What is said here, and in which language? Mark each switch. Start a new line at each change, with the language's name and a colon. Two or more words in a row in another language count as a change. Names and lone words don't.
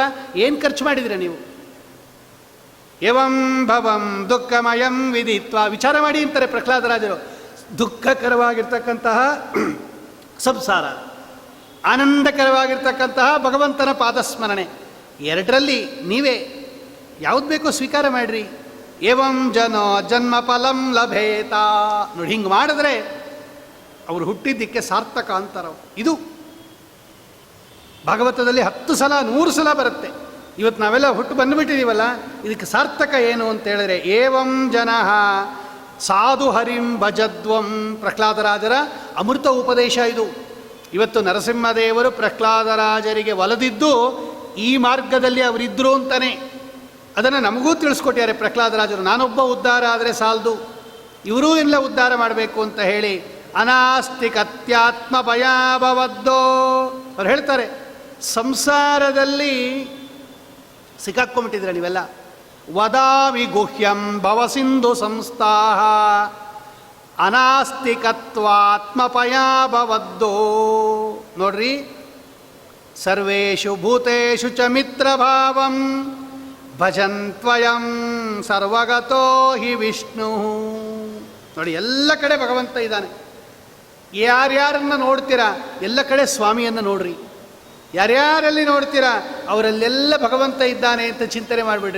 Kannada: ಏನು ಖರ್ಚು ಮಾಡಿದಿರ ನೀವು?
Sanskrit: ಎವಂ ಭವಂ ದುಃಖಮಯಂ ವಿದಿತ್ವ.
Kannada: ವಿಚಾರ ಮಾಡಿ ಅಂತಾರೆ ಪ್ರಹ್ಲಾದರಾಜರು. ದುಃಖಕರವಾಗಿರ್ತಕ್ಕಂತಹ ಸಂಸಾರ, ಆನಂದಕರವಾಗಿರ್ತಕ್ಕಂತಹ ಭಗವಂತನ ಪಾದಸ್ಮರಣೆ, ಎರಡರಲ್ಲಿ ನೀವೇ ಯಾವ್ದು ಬೇಕೋ ಸ್ವೀಕಾರ ಮಾಡಿರಿ.
Sanskrit: ಏವಂ ಜನೋ ಜನ್ಮ ಫಲಂ ಲಭೇತ.
Kannada: ನೋಡಿ, ಹಿಂಗೆ ಮಾಡಿದ್ರೆ ಅವರು ಹುಟ್ಟಿದ್ದಕ್ಕೆ ಸಾರ್ಥಕ ಅಂತಾರೆ. ಇದು ಭಾಗವತದಲ್ಲಿ 10 ಸಲ 100 ಸಲ ಬರುತ್ತೆ. ಇವತ್ತು ನಾವೆಲ್ಲ ಹುಟ್ಟು ಬಂದುಬಿಟ್ಟಿದ್ದೀವಲ್ಲ, ಇದಕ್ಕೆ ಸಾರ್ಥಕ ಏನು ಅಂತ ಹೇಳಿದ್ರೆ
Sanskrit: ಏವಂ ಜನಃ ಸಾಧು ಹರಿಂ ಭಜದ್ವಂ.
Kannada: ಪ್ರಹ್ಲಾದರಾಜರ ಅಮೃತ ಉಪದೇಶ ಇದು. ಇವತ್ತು ನರಸಿಂಹದೇವರು ಪ್ರಹ್ಲಾದರಾಜರಿಗೆ ಒಲಿದಿದ್ದು ಈ ಮಾರ್ಗದಲ್ಲಿ ಅವರಿದ್ದರು ಅಂತಾನೆ. ಅದನ್ನು ನಮಗೂ ತಿಳಿಸ್ಕೊಟ್ಟಿದ್ದಾರೆ ಪ್ರಹ್ಲಾದರಾಜರು. ನಾನೊಬ್ಬ ಉದ್ಧಾರ ಆದರೆ ಸಾಲದು, ಇವರೂ ಎಲ್ಲ ಉದ್ಧಾರ ಮಾಡಬೇಕು ಅಂತ ಹೇಳಿ
Sanskrit: ಅನಾಸ್ತಿಕತ್ಯಾತ್ಮ ಭಯಾಭವದ್ದೋ
Kannada: ಅವ್ರು ಹೇಳ್ತಾರೆ. ಸಂಸಾರದಲ್ಲಿ ಸಿಕ್ಕಾಕ್ಕೊಂಬಿಟ್ಟಿದ್ರೆ ನೀವೆಲ್ಲ.
Sanskrit: ವದಾಮಿ ಗುಹ್ಯಂ ಭವಸಿಂಧು ಸಂಸ್ಥಾಹ ಅನಾಸ್ತಿಕತ್ವಾತ್ಮಪಯಾಭವದ್ದೋ.
Kannada: ನೋಡ್ರಿ,
Sanskrit: ಸರ್ವೇಷು ಭೂತೇಷು ಚ ಮಿತ್ರಭಾವಂ ಭಜನ್ತ್ವಯಂ ಸರ್ವಗತೋ ಹಿ ವಿಷ್ಣು.
Kannada: ನೋಡಿ, ಎಲ್ಲ ಕಡೆ ಭಗವಂತ ಇದ್ದಾನೆ. ಯಾರ್ಯಾರನ್ನು ನೋಡ್ತೀರಾ ಎಲ್ಲ ಕಡೆ ಸ್ವಾಮಿಯನ್ನು ನೋಡ್ರಿ. ಯಾರ್ಯಾರಲ್ಲಿ ನೋಡ್ತೀರಾ ಅವರಲ್ಲೆಲ್ಲ ಭಗವಂತ ಇದ್ದಾನೆ ಅಂತ ಚಿಂತನೆ ಮಾಡಿಬಿಡ್ರಿ.